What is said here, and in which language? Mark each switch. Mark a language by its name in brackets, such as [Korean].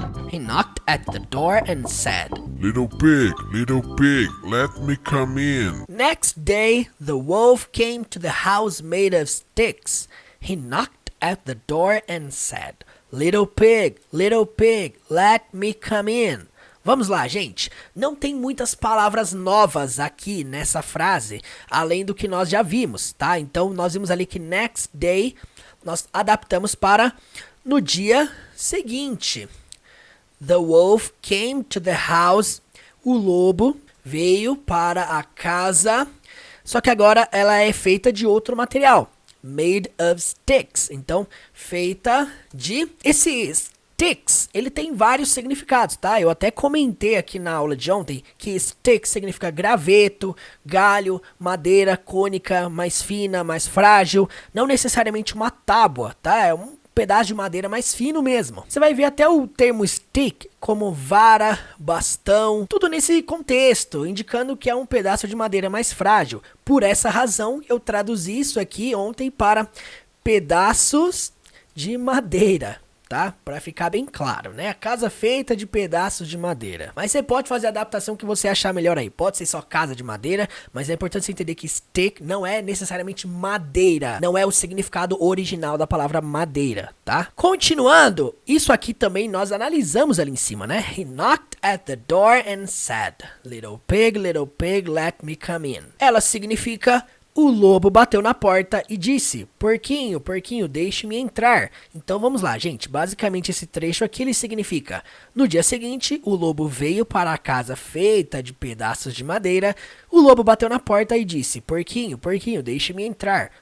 [English] He knocked at the door and said, little pig, let me come in. Next day, the wolf came to the house made of sticks. He knocked at the door and said, little pig, let me come in. [Portuguese] Vamos lá, gente. Não tem muitas palavras novas aqui nessa frase, além do que nós já vimos, tá? Então, nós vimos ali que [English] next day, [Portuguese] nós adaptamos para no dia seguinte. [English] The wolf came to the house. [Portuguese] O lobo veio para a casa. Só que agora ela é feita de outro material. [English] Made of sticks. [Portuguese] Então, feita de... Esse sticks, ele tem vários significados, tá? Eu até comentei aqui na aula de ontem que sticks significa graveto, galho, madeira cônica, mais fina, mais frágil. Não necessariamente uma tábua, tá? É um pedaço de madeira mais fino mesmo. Você vai ver até o termo stick como vara, bastão, tudo nesse contexto, indicando que é um pedaço de madeira mais frágil. Por essa razão, eu traduzi isso aqui ontem para pedaços de madeira, tá? Para ficar bem claro, né? A casa feita de pedaços de madeira. Mas você pode fazer a adaptação que você achar melhor aí. Pode ser só casa de madeira, mas é importante você entender que stick não é necessariamente madeira. Não é o significado original da palavra madeira, tá? Continuando, isso aqui também nós analisamos ali em cima, né? [English] He knocked at the door and said, little pig, let me come in. [Portuguese] Ela significa... O lobo bateu na porta e disse, porquinho, deixe-me entrar. Então vamos lá, gente. Basicamente esse trecho aqui ele significa, no dia seguinte, o lobo veio para a casa feita de pedaços de madeira. O lobo bateu na porta e disse, porquinho, deixe-me entrar.